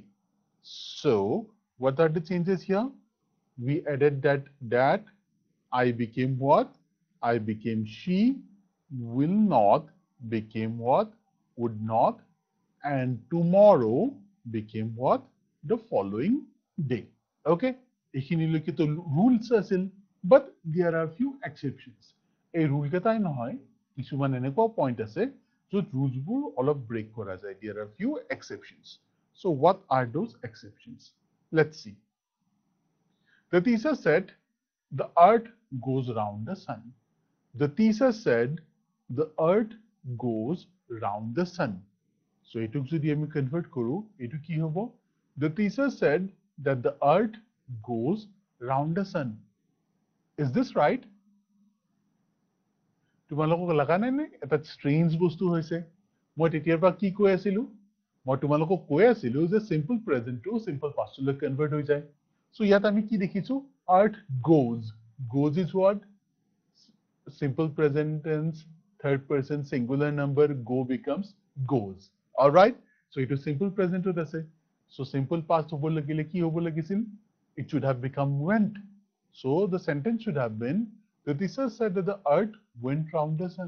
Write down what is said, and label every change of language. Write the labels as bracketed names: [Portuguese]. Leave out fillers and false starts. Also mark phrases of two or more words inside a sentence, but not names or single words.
[English] So what are the changes here? We added that I became what? I became she, will not became what? Would not, and tomorrow became what? The following day. [Assamese] Okay? এইখিনিলৈকে তো rules আছিল, [English] but there are few exceptions. [Assamese] এই rule কেইটাই নহয়, কিছুমান এনেকুৱা point আছে য'ত rulesবোৰ অলপ break কৰা যায়. [English] There are few exceptions. So what are those exceptions? Let's see. The teacher said, the earth goes round the sun. The teacher said, the earth goes round the sun. [Assamese] So এটুক যদি আমি convert কৰো, এটু কি হব? [English] The teacher said that the earth goes round the sun. Is this right? [Assamese] তোমালোকক লগা নাই নে এটা strange বস্তু হৈছে? মই তেতিয়াৰ পৰা কি কৈ আছিলো? মই তোমালোকক কৈ আছিলো যে [English] simple present to simple past [Assamese] লৈ convert হৈ যায়. So ইয়াত আমি কি দেখিছো? [English] Earth goes. Goes is what? Simple present tense, third person singular number, go becomes goes. All right? So it is simple present to say. So simple past [Assamese] হ'ব লাগিলে কি হ'ব লাগিছিল? [English] It should have become went. So the sentence should have been, the teacher said that the earth went round the sun.